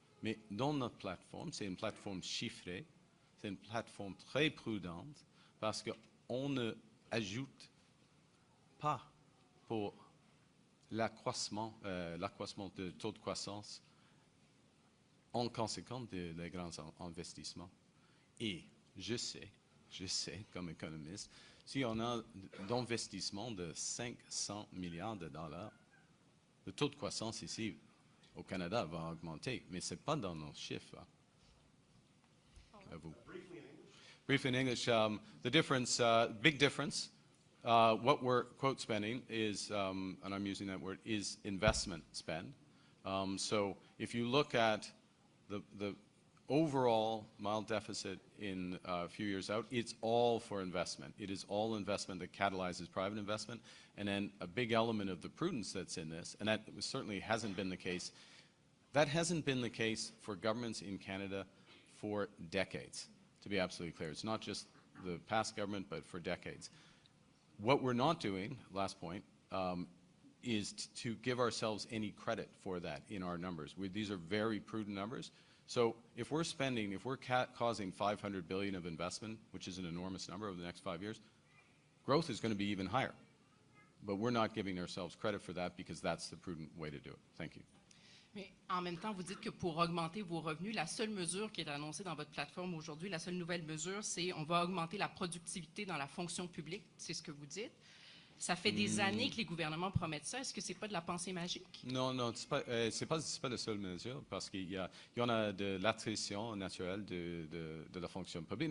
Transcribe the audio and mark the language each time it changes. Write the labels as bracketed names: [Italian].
[French] Mais dans notre plateforme, c'est une plateforme chiffrée, c'est une plateforme très prudente parce qu'on ne ajoute pas pour l'accroissement de taux de croissance en conséquence des grands investissements. Et je sais, comme économiste, si on a d'investissement de 500 milliards de dollars, le taux de croissance ici au Canada va augmenter, mais ce n'est pas dans nos chiffres. À vous. [English] Briefly in English, the difference, big difference, what we're quote spending is, and I'm using that word, is investment spend. So if you look at the overall mild deficit in a few years out, it's all for investment. It is all investment that catalyzes private investment. And then a big element of the prudence that's in this, and that certainly hasn't been the case, that hasn't been the case for governments in Canada for decades, to be absolutely clear. It's not just the past government, but for decades. What we're not doing, last point, is to give ourselves any credit for that in our numbers. These are very prudent numbers. So if we're causing $500 billion of investment, which is an enormous number over the next 5 years, growth is going to be even higher. But we're not giving ourselves credit for that because that's the prudent way to do it. Thank you. [French] Mais en même temps, vous dites que pour augmenter vos revenus, la seule mesure qui est annoncée dans votre plateforme aujourd'hui, la seule nouvelle mesure, c'est on va augmenter la productivité dans la fonction publique. C'est ce que vous dites. Ça fait des années que les gouvernements promettent ça. Est-ce que c'est pas de la pensée magique? Non, non, c'est pas la seule mesure parce il y en a de l'attrition naturelle de la fonction publique.